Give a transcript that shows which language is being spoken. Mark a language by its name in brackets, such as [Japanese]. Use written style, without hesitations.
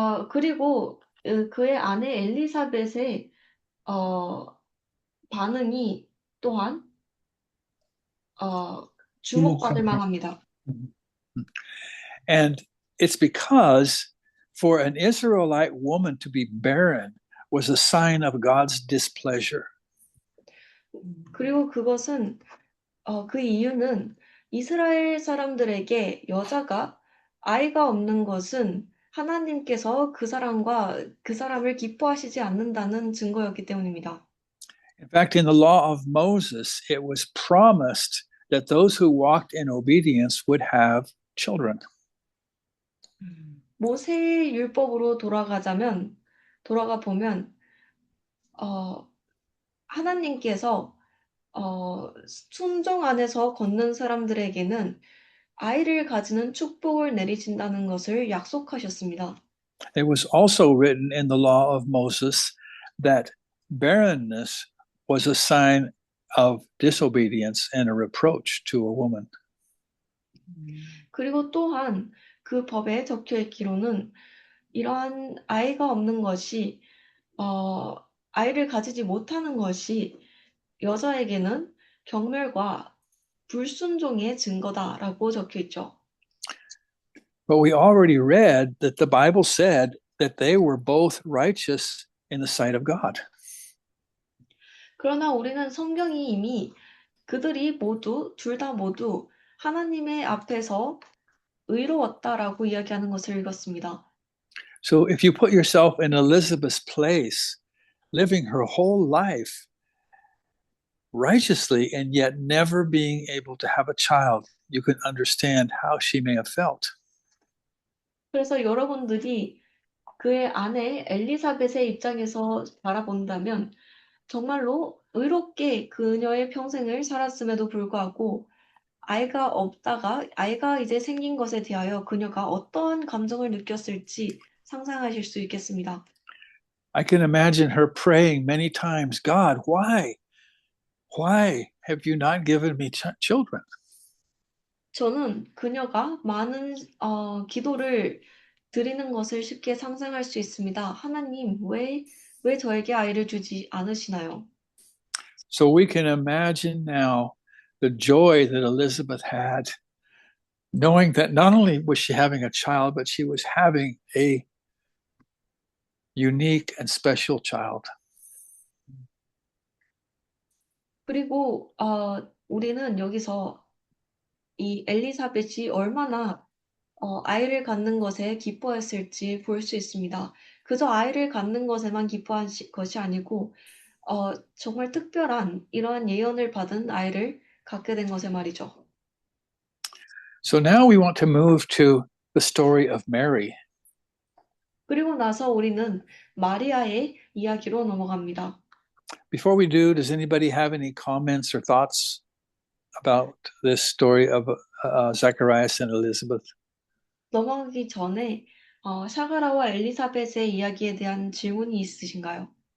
[Korean] 그리고 그의 아내 엘리사벳의 반응이 또한 주목받을 만합니다. [English] And it's because for an Israelite woman to be barren was a sign of God's displeasure. [Korean] 그리고 그것은 그 이유는 이스라엘 사람들에게 여자가 아이가 없는 것은 하나님께서 그 사람을 기뻐하시지 않는다는 증거였기 때문입니다. [English] In fact, in the law of Moses, it was promised that those who walked in obedience would have children. [Korean] 모세의 율법으로 돌아가 보면 하나님께서 순종 안에서 걷는 사람들에게는 아이를 가지는 축복을 내리신다는 것을 약속하셨습니다. [English] It was also written in the law of Moses that barrenness was a sign of disobedience and a reproach to a woman. [Korean] 그리고 또한 그 법에 적혀 있기로는 이러한 아이가 없는 것이 아이를 가지지 못하는 것이 여자에게는 경멸과 불순종의 증거다라고 적혀 있죠. [English] But we already read that the Bible said that they were both righteous in the sight of God. [Korean] 그러나 우리는 성경이 이미 그들이 둘 다 모두 하나님의 앞에서 의로웠다라고 이야기하는 것을 읽었습니다. [English] So if you put yourself in Elizabeth's place, living her whole life righteously and yet never being able to have a child, you can understand how she may have felt. [Korean] 그래서 여러분들이 그의 아내 엘리사벳의 입장에서 바라본다면 정말로 의롭게 그녀의 평생을 살았음에도 불구하고 아이가 없다가 아이가 이제 생긴 것에 대하여 그녀가 어떠한 감정을 느꼈을지 상상하실 수 있겠습니다. [English] I can imagine her praying many times, God, why? Why have you not given me children? [Korean] 저는 그녀가 많은 기도를 드리는 것을 쉽게 상상할 수 있습니다. 하나님, 왜 저에게 아이를 주지 않으시나요? [English] So we can imagine now the joy that Elizabeth had, knowing that not only was she having a child, but she was having a unique and special child. [Korean] 그리고 우리는 여기서 이 엘리사벳이 얼마나 아이를 갖는 것에 기뻐했을지 볼 수 있습니다. 그저 아이를 갖는 것에만 기뻐한 것이 아니고 정말 특별한 이러한 예언을 받은 아이를 갖게 된 것에 말이죠. [English] So now we want to move to the story of Mary. [Korean] 그리고 나서 우리는 마리아의 이야기로 넘어갑니다. [English] Before we do, does anybody have any comments or thoughts about this story of Zacharias and Elizabeth? [Korean] 넘어가기 전에 샤가라와 엘리사벳의 이야기에 대한 질문이 있으신가요?